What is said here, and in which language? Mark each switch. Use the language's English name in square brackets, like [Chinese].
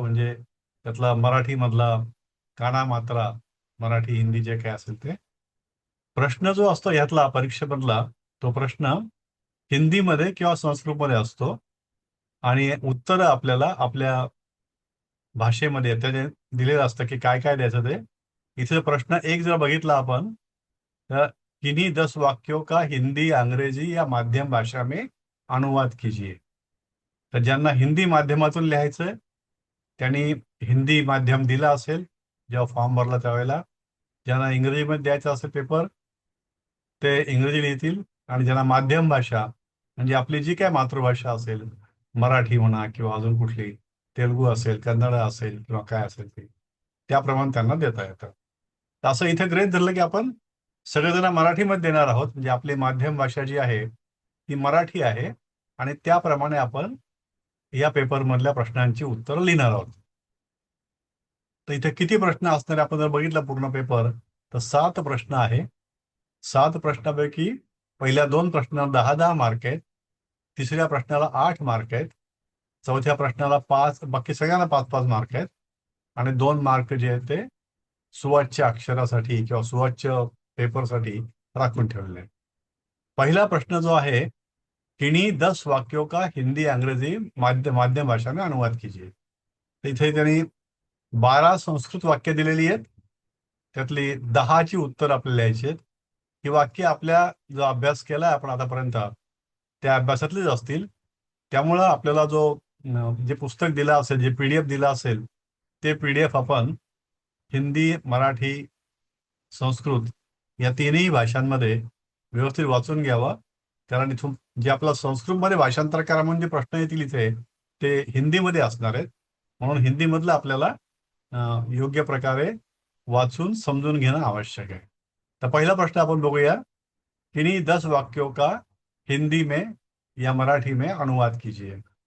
[Marathi] म्हणजे त्यातला मराठीमधला काना मात्रा, मराठी हिंदी जे काय असेल ते. प्रश्न जो असतो यातला परीक्षेमधला तो प्रश्न हिंदीमध्ये किंवा संस्कृतमध्ये असतो आणि उत्तर आपल्याला आपल्या भाषेमध्ये त्याने दिलेलं असतं की काय काय द्यायचं ते. इथे प्रश्न एक जर बघितला आपण तर [Hindi] किन्हीं 10 वाक्यों का हिंदी अंग्रेजी या माध्यम भाषा में अनुवाद कीजिए. [Marathi] तर ज्यांना हिंदी माध्यमातून लिहायचंय त्यांनी हिंदी माध्यम दिला असेल जेव्हा फॉर्म भरला त्यावेळेला. ज्यांना इंग्रजीमध्ये द्यायचा असेल पेपर ते इंग्रजी लिहितील आणि ज्यांना माध्यम भाषा म्हणजे आपली जी काय मातृभाषा असेल, मराठी म्हणा किंवा अजून कुठली, तेलुगू असेल, कन्नड असेल किंवा काय असेल ते, त्याप्रमाणे त्यांना देता येतं. तर असं इथे गृहीत धरलं की आपण सगळेजण मराठीमध्ये देणार आहोत. म्हणजे आपली माध्यम भाषा जी आहे ती मराठी आहे आणि त्याप्रमाणे आपण या पेपरमधल्या प्रश्नांची उत्तरं लिहिणार आहोत. तर इथे किती प्रश्न असणार आपण जर बघितलं पूर्ण पेपर तर 7 प्रश्न आहे. 7 प्रश्नापैकी पहिल्या 2 प्रश्नाला 10-10 मार्क आहेत. तिसऱ्या प्रश्नाला 8 मार्क आहेत. चौथ्या प्रश्नाला 5, बाकी सगळ्यांना 5-5 मार्क आहेत आणि 2 मार्क जे आहेत ते सुवाच्य अक्षरासाठी किंवा सुवाच्य पेपरसाठी राखून ठेवलेले आहेत. पहिला प्रश्न जो आहे [Hindi] किन्हीं 10 वाक्यों का हिंदी अंग्रेजी माध्यम भाषा में अनुवाद कीजिए. [Marathi] तर इथे त्यांनी 12 संस्कृत वाक्य दिलेली आहेत. त्यातली 10ची उत्तर आपल्याला लिहायची आहेत. ही वाक्य आपल्या जो अभ्यास केला आपण आतापर्यंत त्या अभ्यासातलीच असतील. त्यामुळं आपल्याला जो जे पुस्तक दिलं असेल, जे PDF दिलं असेल ते PDF आपण हिंदी, मराठी, संस्कृत या तिन्ही भाषांमध्ये व्यवस्थित वाचून घ्यावं. कारण इथून जे आपला संस्कृतमध्ये भाषांतर करा म्हणजे प्रश्न येतील इथे ते हिंदीमध्ये असणार आहेत. म्हणून हिंदीमधलं आपल्याला योग्य प्रकारे वाचून समजून घेणं आवश्यक आहे. तर पहिला प्रश्न आपण बघूया. [Hindi] किन्हीं 10 वाक्यों का हिंदी में या मराठी में अनुवाद कीजिए।